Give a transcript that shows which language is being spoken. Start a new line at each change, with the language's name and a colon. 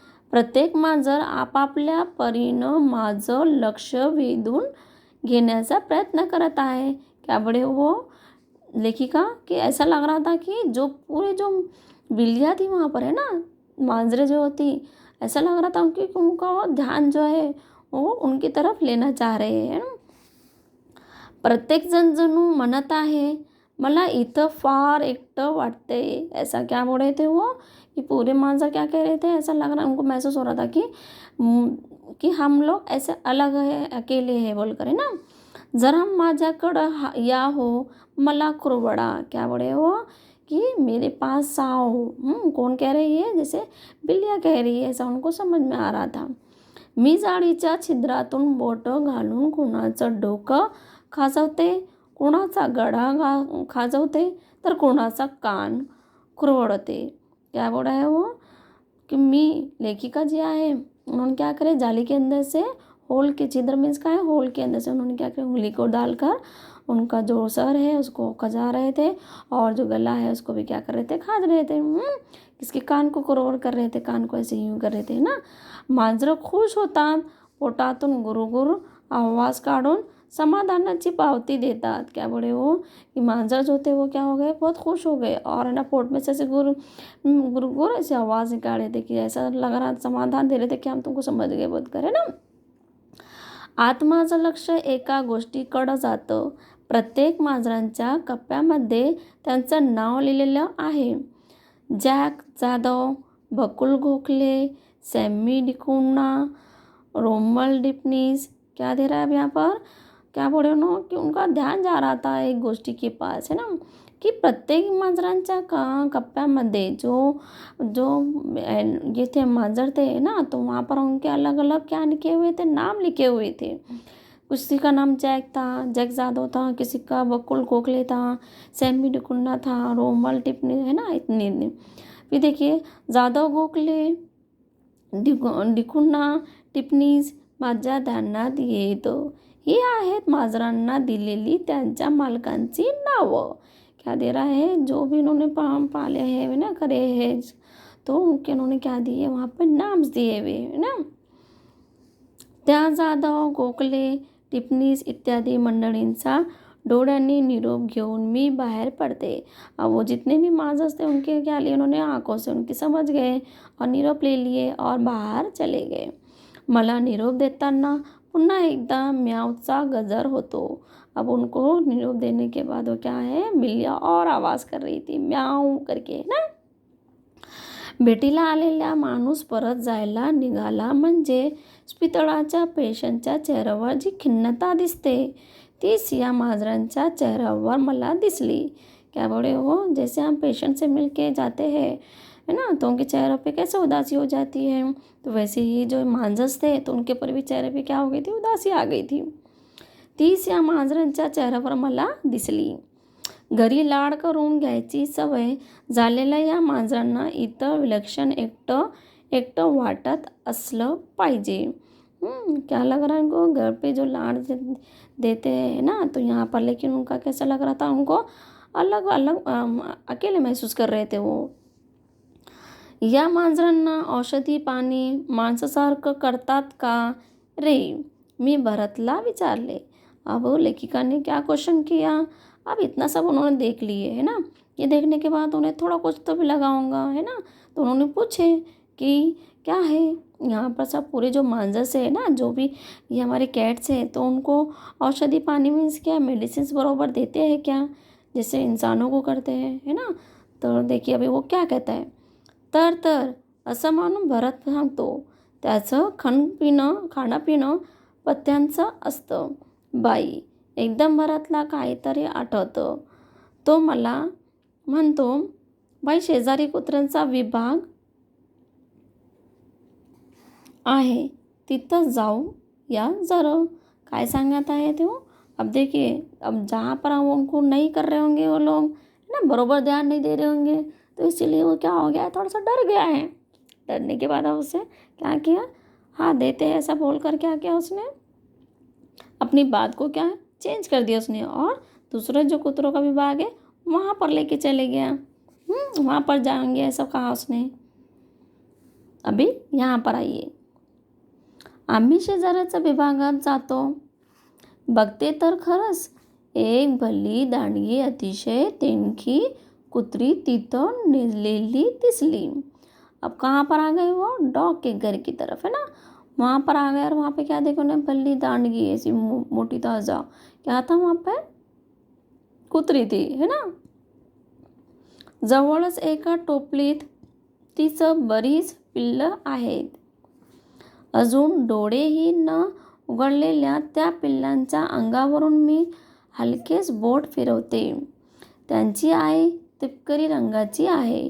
Marathi: प्रत्येक मांजर आपापल्या परीनं माझं लक्ष वेधून घेण्याचा प्रयत्न करत आहे.
Hindi: क्या बड़े वो लेखिका, कि ऐसा लग रहा था कि जो पूरे जो बिल्लियाँ थी वहाँ पर, है ना, मांजरे जो होती, ऐसा लग रहा था उनकी, उनका ध्यान जो है वो उनकी तरफ लेना चाह रहे हैं.
Marathi: प्रत्येक जण जणू म्हणत आहे, मला इथं फार एकटं वाटते.
Hindi: ऐसा क्या बोल रहे थे वो, कि पूरे मांजर क्या कह रहे थे, ऐसा लग रहा, उनको महसूस हो रहा था कि हम लोग ऐसे अलग है, अकेले है बोलकर, है ना.
Marathi: जरा माझ्याकडं या हो, मला कुरवडा.
Hindi: क्या बोले वो, कि मेरे पास आओ. कौन कह रही है, जैसे बिल्लियाँ कह रही है, ऐसा उनको समझ में आ रहा था.
Marathi: मी जाळीच्या छिद्रातून बोटं घालून कुणाचं डोकं खाजवते, कुणाचा गळा खाजवते, तर कुणाचा कान कुरवडते.
Hindi: क्या बोला है वो, कि
Marathi: मी लेखिका जी आहे,
Hindi: उन्होंने क्या करे, जाली के अंदर से होल के, छिद्र मीन्स का है, होल के अंदर से उन्होंने क्या किया, उंगली को डालकर उनका जो सर है उसको खजा रहे थे, और जो गला है उसको भी क्या कर रहे थे, खाज रहे थे. किसके कान को कुरवड कर रहे थे, कान को ऐसे यूं कर रहे थे ना.
Marathi: मांजरं खुश होतात, पोटातून गुरुगुरु आवाज काढून समाधानाची पावती देतात.
Hindi: क्या बोले वो, कि मांजर जो थे वो क्या हो गए, बहुत खुश हो गए, और है ना, पोट में से ऐसे गुरु ऐसे आवाज़ निकाल रहे थे, कि ऐसा लग रहा, समाधान दे रहे थे कि हम तुमको समझ गए बोध कर, है ना.
Marathi: आत्माचं लक्ष एका गोष्टीकडं जातं. प्रत्येक मांजरांच्या कप्प्यामध्ये त्यांचं नाव लिहिलेलं आहे. जॅक जाधव, बकुल गोखले, सैमी डिकुन्ना, रोमल डिपनीस.
Hindi: क्या दे रहा है अब यहाँ पर, क्या बोले उन्होंने, कि उनका ध्यान जा रहा था एक गोष्टी के पास, है ना, की
Marathi: प्रत्येक मांजरांच्या कप्प्यामध्ये
Hindi: जो जो ये थे मांजर थे ना, तो वहाँ पर उनके अलग अलग क्या लिखे हुए थे, नाम लिखे हुए थे. किसी का नाम जैक था, जैक जादव था, किसी का बकुल गोखले था, सैमी डिकुन्ना था, रोमल टिपनी, है ना, इतने. फिर देखिए,
Marathi: जाधव गोखले डिकुन्ना टिपनीज माझ्या ध्यानात येतं. ही आहेत मांजरांना दिलेली त्यांच्या मालकांची नावं.
Hindi: क्या दे रहा है, जो भी उन्होंने पाले हैं ना, करे हैं, तो उनके उन्होंने क्या दिए, वहाँ पे नाम दिए हुए, है ना.
Marathi: त्या जाधव गोखले टिपनीस इत्यादी मंडळींचा डोळ्यांनी निरोप घेऊन मी बाहर पड़ते.
Hindi: अब वो जितने भी मांजर थे उनके क्या लिए, उन्होंने आंखों से उनकी समझ गए और निरोप ले लिए और बाहर चले गए.
Marathi: मला निरोप देताना पुन्हा एकदा म्यावचा गजर होतो.
Hindi: अब उनको निरोप देने के बाद वो क्या है, बिल्लियाँ और आवाज़ कर रही थी, म्याऊ करके, ना.
Marathi: भेटीला आलेला माणूस परत जायला निघाला म्हणजे पितळाच्या पेशंटच्या चेहऱ्यावर जी खिन्नता दिसते तीच या मांजरांच्या चेहऱ्यावर मला दिसली.
Hindi: क्या बोले हो, जैसे हम पेशेंट से मिल के जाते हैं है ना, तो उनके चेहरे पे कैसे उदासी हो जाती है, तो वैसे ही जो मांजस थे तो उनके पर भी चेहरे पे क्या हो गई थी, उदासी आ गई थी.
Marathi: तीच या मांजरांच्या चेहऱ्यावर मला दिसली. घरी लाड करून घ्यायची सवय झालेल्या या मांजरांना इथं विलक्षण एकटं एकटं वाटत असलं पाहिजे.
Hindi: क्या लग रहा है उनको, घर पे जो लाड देते हैं ना, तो यहाँ पर लेकिन उनका कैसा लग रहा था, उनको अलग अलग अकेले महसूस कर रहे थे वो.
Marathi: या मांजरांना औषधी पाणी माणसासारखं करतात का रे, मी भरतला विचारले.
Hindi: अब लेखिका ने क्या क्वेश्चन किया. अब इतना सब उन्होंने देख लिए है ना, ये देखने के बाद उन्हें थोड़ा कुछ तो भी लगा होगा है ना, तो उन्होंने पूछे कि क्या है यहाँ पर सब पूरे जो मांजर्स है ना, जो भी ये हमारे कैट्स हैं, तो उनको औषधि पानी मीन्स क्या, मेडिसिन बरोबर देते हैं क्या, जैसे इंसानों को करते हैं है ना. तर देखिए अभी वो क्या कहता है.
Marathi: तर असं म्हणून भरत सांगतो त्याचं खाणं पिणं पथ्यांचं असतं. बाई, एकदम भरतला काहीतरी आठवतं. तो मला म्हणतो, बाई शेजारी कुत्र्यांचा विभाग आहे, तिथं जाऊ या जरा. काय सांगत आहे तो.
Hindi: अब देखिए, अब जहाँ पर हम उनको नहीं कर रहे होंगे वो लोग ना, बरोबर ध्यान नहीं दे रहे होंगे, तो इसीलिए वो क्या हो गया है, थोड़ा सा डर गया है. डरने के बाद उससे क्या किया, हाँ देते हैं ऐसा बोलकर क्या किया उसने, अपनी बात को क्या चेंज कर दिया उसने, और दूसरे जो कुत्रों का विभाग है वहाँ पर लेके चले गया. वहाँ पर जाएंगे ऐसा कहा उसने. अभी यहाँ पर आइए.
Marathi: आम्ही शेजाऱ्याच्या विभागात जातो. बघते तर खरंच एक भली दांडगी अतिशय तेनकी कुत्री तिथं निजलेली दिसली.
Hindi: अब कहाँ पर आ गए वो, डॉग के घर की तरफ है ना. वहाँ पर आ गए और वहाँ पे क्या देखो ना, भली दांडगी ऐसी मोटी ताज़ा, क्या था वहाँ पे, कुत्री थी है ना.
Marathi: जवळच एका टोपलीत तिचं बरीच पिल्लं आहेत. अजून डोळेही न उघडलेल्या त्या पिल्लांच्या अंगावरून मी हलकेच बोट फिरवते. त्यांची आई तिपकरी रंगाची आहे.